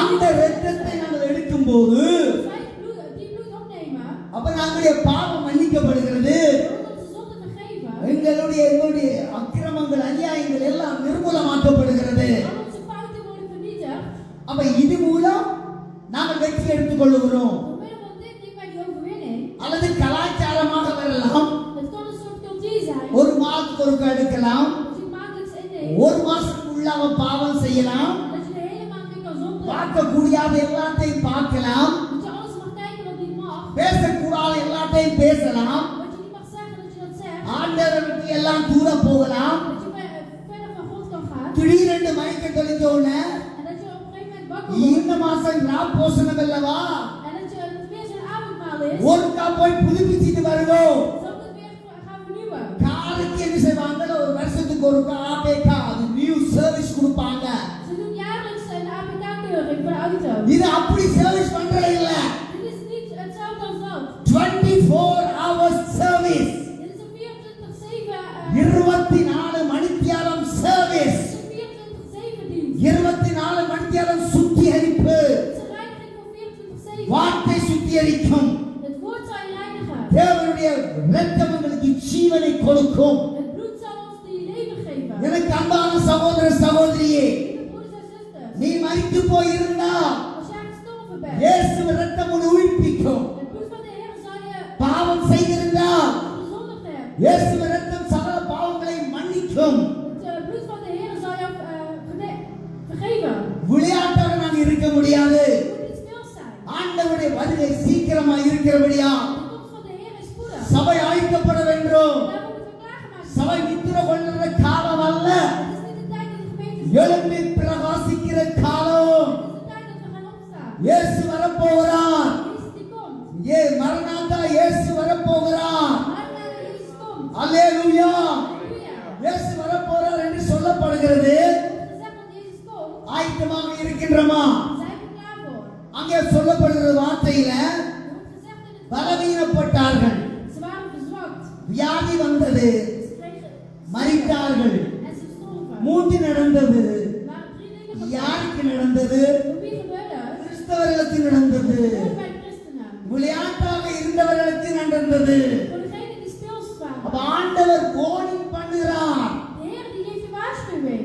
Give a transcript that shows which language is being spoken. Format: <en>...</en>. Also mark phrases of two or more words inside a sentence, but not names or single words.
<ta>இரத்தத்தை நாங்கள் எடுக்கும்போது</ta> <nl>als wij die bloed opnemen,</nl> <ta>அப்ப நம்முடைய பாவம் மன்னிக்கப்படுகிறது.</ta> <nl>wordt onze zonde vergeven.</nl> <ta>எங்களுடைய அக்கிரமங்கள் அநியாயங்கள் எல்லாம் நிர்மூலமாக்கப்படுகிறது.</ta> <nl>Al onze fouten worden vernietigd.</nl> <ta>அப்ப இது மூலம் நாங்கள் வெற்றி எடுத்துக் கொள்ளுகிறோம்.</ta> <nl>Door middel van dit nemen wij die overwinning.</nl> <ta>அல்லது கலாச்சாரமாக வரலாம்.</ta> <nl>Het kan een soort cultuur zijn.</nl> <ta>ஒரு மாதத்துக்கு ஒருக்கா எடுக்கலாம்.</ta> <nl>Dat je maandelijks inneemt.</nl> <ta>ஒரு மாசத்துக்குள்ள அவன் பாவம் செய்யலாம்.</ta> <nl>Dat je de hele maand weer kan zondigen.</nl> <ta>பார்க்க கூடியாத எல்லாத்தையும் பார்க்கலாம்.</ta> <nl>Dat je alles mag kijken wat niet mag.</nl> <ta>பேசக்கூடாத எல்லாத்தையும் பேசலாம்.</ta> <nl>Wat je niet mag zeggen, dat je dat zegt.</nl> <ta>ஆண்டவரை விட்டு எல்லாம் தூர போகலாம்.</ta> <nl>Dat je verder van God kan gaan.</nl> <ta>திடீரென்று மயக்க தெளிஞ்ச உடனே</ta> <nl>En dat je op een gegeven moment wakker wordt.</nl> <ta>இந்த மாசம் ராப்போசனம் அல்லவா,</ta> <nl>En dat het weer zo'n avondmaal is.</nl> <ta>ஒருக்கா போய் புதுப்பிச்சுட்டு வருவோம்.</ta> <nl>Zal ik het weer gaan vernieuwen.</nl> <ta>காலுக்கு என்ன செய்வாங்க, ஒரு வருஷத்துக்கு ஒருக்கா ஆபேக்கா அது</ta> <en>new service</en> <ta>கொடுப்பாங்க.</ta> <nl>Ze doen jaarlijks een APK-keuring voor de auto.</nl> <ta>இது அப்படி சர்வீஸ் பண்றது இல்ல,</ta> <nl>Dit is niet hetzelfde als dat.</nl> <en>24 hours service,</en> <nl>Dit is een 24/7</nl> <ta>24 மணித்தியாலம் சர்வீஸ்,</ta> <nl>dit is een 24/7 dienst.</nl> <ta>24 மணித்தியாலம் சுத்திகரிப்பு.</ta> <nl>Het is een reiniging voor 24/7.</nl> <ta>வார்த்தை சுத்திகரிக்கும்.</ta> <nl>Het woord zal je reinigen.</nl> <ta>தேவனுடைய இரத்தம் உங்களுக்கு ஜீவனை கொடுக்கும்.</ta> <nl>Het bloed zal ons die leven geven.</nl> <ta>எனக்கு அன்பான சகோதர சகோதரியே,</ta> <nl>Lieve broeders en zusters,</nl> <ta>நீ மரித்து போயிருந்தா</ta> <nl>als jij gestorven bent,</nl> <ta>இயேசு இரத்தம் உன்னை உயிர்ப்பிக்கும்.</ta> <nl>het bloed van de Heer zal je</nl> <ta>பாவம் செய்திருந்தா</ta> <nl>gezondigd hebben.</nl> <ta>இயேசு இரத்தம் சகல பாவங்களை மன்னிக்கும்.</ta> <nl>Het bloed van de Heer zal jou vergeven.</nl> <ta>விளையாட்டாக நான் இருக்க முடியாது.</ta> <nl>Je moet niet stil zijn.</nl> <ta>ஆண்டவருடைய வருகை சீக்கிரமா இருக்கிறபடியா</ta> <nl>De komst van de Heer is spoedig.</nl> <ta>சபை அழைக்கப்பட வேண்டும்.</ta> <nl>Daar moet het klaargemaakt</nl> <ta>சபை நித்திர கொள்ளுற காலம் அல்ல,</ta> <nl>worden. Het is niet de tijd dat de gemeente</nl> <ta>எழும்பி பிரகாசிக்கிற காலம்.</ta> <nl>Het is de tijd dat we gaan opstaan.</nl> <ta>இயேசு வரப்போகிறார்.</ta> <nl>Jezus die komt.</nl> <ta>மரணாந்தா இயேசு வரப்போகிறார்.</ta> <nl>Maar nadat Jezus komt.</nl> <ta>அல்லேலூயா.</ta> <nl>Halleluja.</nl> <ta>இயேசு வரப்போகிறார் என்று சொல்லப்படுகிறது.</ta> <nl>Er wordt gezegd dat Jezus komt.</nl> <ta>ஆயத்தமாக இருக்கின்றமா?</ta> <nl>Zijn we klaar voor?</nl> <ta>அங்கே சொல்லப்படுகிற வார்த்தையில</ta> <nl>Er wordt gezegd in het</nl> <ta>பலவீனப்பட்டார்கள்,</ta> <nl>ze waren verzwakt.</nl> <ta>வியாதி வந்தது,</ta> <nl>Ze kregen</nl> <ta>மரித்தார்கள்.</ta> <nl>en ze storven.</nl> <ta>மூன்று நடந்தது.</ta> <nl>Er waren 3 dingen gebeurd.</nl> <ta>யாருக்கு நடந்தது?</ta> <nl>Voor wie gebeurde het?</nl> <ta>கிறிஸ்தவர்களுக்கு நடந்தது.</ta> <nl>Voor bij de christenen.</nl> <ta>விளையாட்டாக இருந்தவர்களுக்கு நடந்தது.</ta> <nl>Voor degenen die speels</nl> <ta>அப்ப</ta> <nl>waren.</nl> <ta>ஆண்டவர் வார்னிங் பண்ணுகிறார்.</ta> <nl>De Heer die geeft de waarschuwing.</nl>